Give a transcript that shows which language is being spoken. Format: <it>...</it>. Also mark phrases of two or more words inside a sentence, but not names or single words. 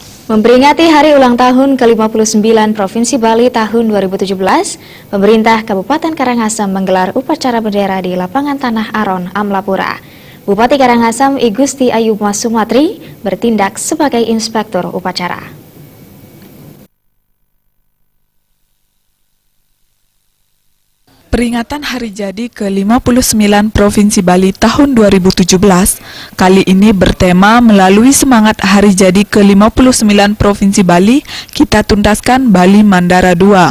<id>Memperingati hari ulang tahun ke-59 Provinsi Bali tahun 2017, pemerintah Kabupaten Karangasem menggelar upacara bendera di lapangan Tanah Aron, Amlapura. Bupati Karangasem I Gusti Ayuma Sumatri bertindak sebagai inspektur upacara. Peringatan hari jadi ke-59 Provinsi Bali tahun 2017 kali ini bertema melalui semangat hari jadi ke-59 Provinsi Bali, kita tuntaskan Bali Mandara II.</id>